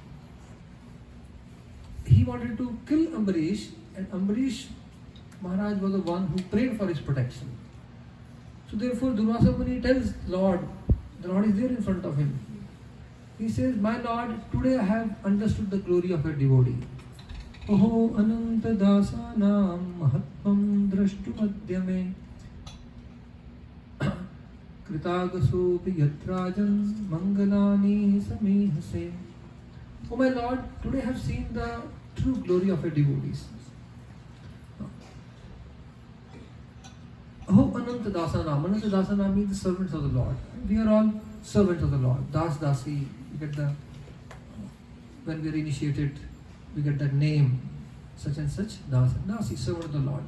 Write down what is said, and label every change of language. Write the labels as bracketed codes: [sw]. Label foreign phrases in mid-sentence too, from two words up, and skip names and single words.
[en] He wanted to kill Ambarish, and Ambarish Maharaj was the one who prayed for his protection. So therefore Durvasa Muni tells Lord, the Lord is there in front of him. He says, my Lord, today I have understood the glory of your devotee. [sa] Oho ananta dasanam mahatvam drashtu madhyame Kritagasopi yatrajan mangalani samihase. [en] Oh my Lord, today I have seen the true glory of your devotees. [sa] Oh Ananta Dasanam. Ananta Dasanam [en] means the servants of the Lord. We are all servants of the Lord. Das Dasi, we get when we are initiated, we get that name, such and such, Das and Dasi, servant of the Lord.